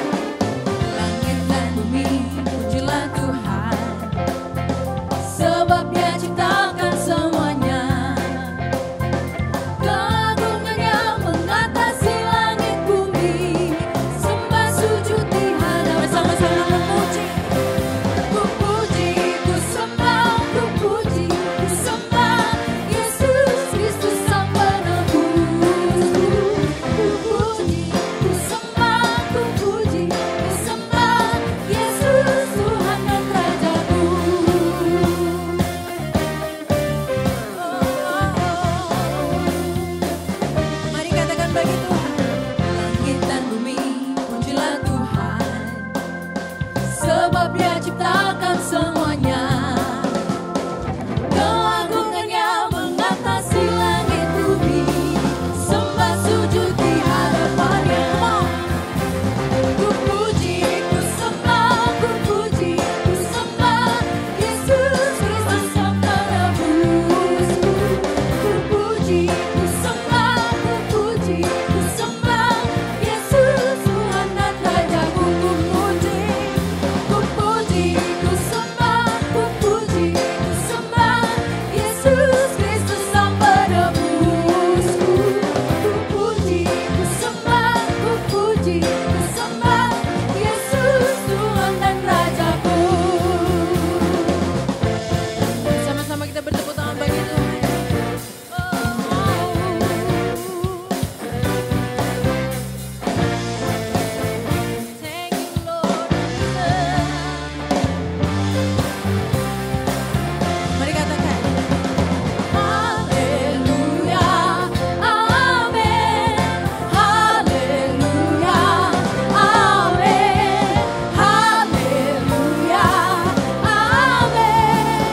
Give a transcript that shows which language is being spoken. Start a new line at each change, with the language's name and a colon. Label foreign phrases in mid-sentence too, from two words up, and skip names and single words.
Indonesian: Langit dan bumi, pujilah Tuhan, sebab Dia ciptakan semuanya. Keagungannya mengatasi langit bumi, sembah sujud di hadapannya. bersama-sama memuji. Ku puji, ku sembah, ku puji, ku sembah Yesus Kristus Sang Penebusku. Ku puji, ku sembah, ku puji, ku sembah Yesus Tuhan dan Rajaku. Mari katakan bagi Tuhan. Langit dan bumi, pujilah Tuhan, sebab Dia ciptakan semuanya. Keagungannya mengatasi langit bumi, sembah sujud di hadapannya. Ku puji, ku sembah, ku puji, ku sembah Yesus Kristus Sang Penebusku. Ku puji, ku sembah, ku puji, ku sembah Yesus Tuhan dan Rajaku. Ku puji, ku puji, ku sembah, ku puji, ku sembah Yesus Kristus Sang Penebusku. Ku puji, ku sembah, ku puji, ku sembah Yesus Tuhan dan Rajaku. Sama-sama kita bertepuk tangan bagi Tuhan.
English: Thank you, Lord.
Indonesian: Mari katakan. Haleluya, amin. Haleluya, amin. Haleluya, amin.